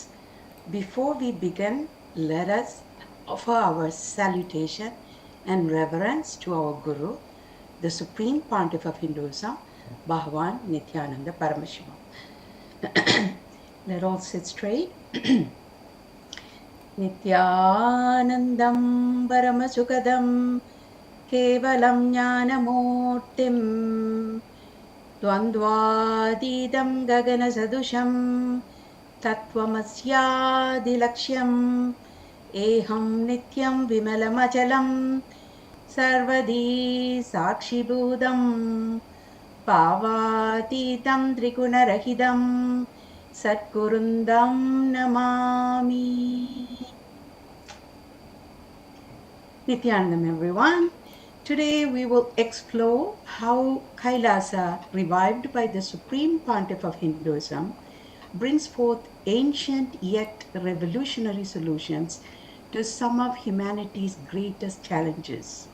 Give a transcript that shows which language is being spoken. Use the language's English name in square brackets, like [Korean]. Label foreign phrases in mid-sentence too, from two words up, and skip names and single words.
[English] Before we begin, let us offer our salutation and reverence to our Guru, the Supreme Pontiff of Hinduism, Bhagavan Nithyananda Paramashivam. Let all sit straight. [Sanskrit] Nithyanandam Paramasukadam Kevalam Jnanamurtim Dvandvadidam Gaganasadusham Tattvamasyadilaksham Eham Nityam Vimalamachalam Sarvadi Sakshibhudam Pavatitam Trigunarahidam Satgurundam Namami. [English] Nithyanandam, everyone. Today we will explore how Kailasa, revived by the Supreme Pontiff of Hinduism, brings forth ancient yet revolutionary solutions to some of humanity's greatest challenges.